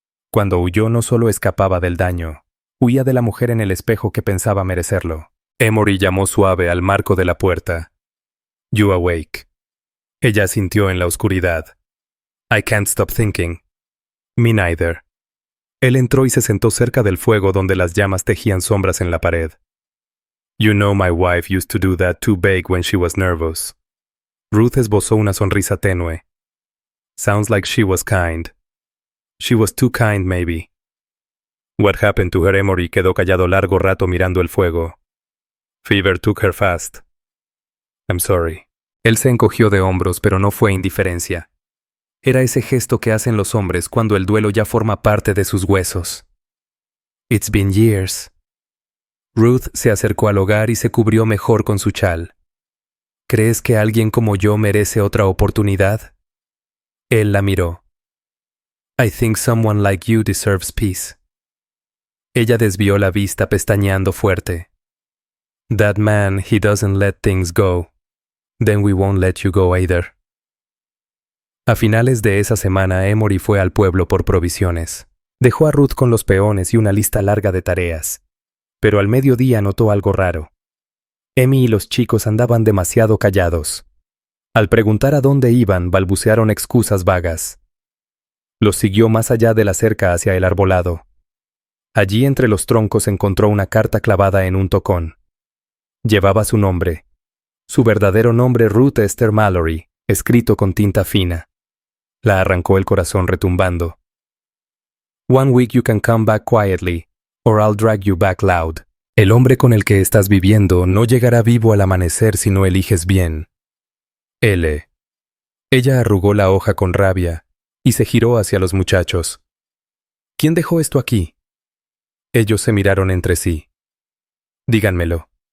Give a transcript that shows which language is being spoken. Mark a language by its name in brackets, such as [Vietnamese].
[Spanish] Cuando huyó no solo escapaba del daño, huía de la mujer en el espejo que pensaba merecerlo. Emory llamó suave al marco de la puerta. [English] You awake. [Spanish] Ella sintió en la oscuridad. [English] I can't stop thinking. Me neither. [Spanish] Él entró y se sentó cerca del fuego donde las llamas tejían sombras en la pared. [English] You know my wife used to do that too big when she was nervous. [Spanish] Ruth esbozó una sonrisa tenue. [English] Sounds like she was kind. She was too kind, maybe. What happened to her? [Spanish] Emory quedó callado largo rato mirando el fuego. [English] Fever took her fast. I'm sorry. [Spanish] Él se encogió de hombros, pero no fue indiferencia. Era ese gesto que hacen los hombres cuando el duelo ya forma parte de sus huesos. [English] It's been years. [Spanish] Ruth se acercó al hogar y se cubrió mejor con su chal. ¿Crees que alguien como yo merece otra oportunidad? Él la miró. [English] I think someone like you deserves peace. [Spanish] Ella desvió la vista pestañeando fuerte. [English] That man, he doesn't let things go. Then we won't let you go either. [Spanish] A finales de esa semana, Emory fue al pueblo por provisiones. Dejó a Ruth con los peones y una lista larga de tareas. Pero al mediodía notó algo raro. Emmy y los chicos andaban demasiado callados. Al preguntar a dónde iban, balbucearon excusas vagas. Los siguió más allá de la cerca hacia el arbolado. Allí entre los troncos encontró una carta clavada en un tocón. Llevaba su nombre. Su verdadero nombre, Ruth Esther Mallory, escrito con tinta fina. La arrancó el corazón retumbando. [English] One week you can come back quietly, or I'll drag you back loud. [Spanish] El hombre con el que estás viviendo no llegará vivo al amanecer si no eliges bien. L. Ella arrugó la hoja con rabia y se giró hacia los muchachos. ¿Quién dejó esto aquí? Ellos se miraron entre sí. Díganmelo.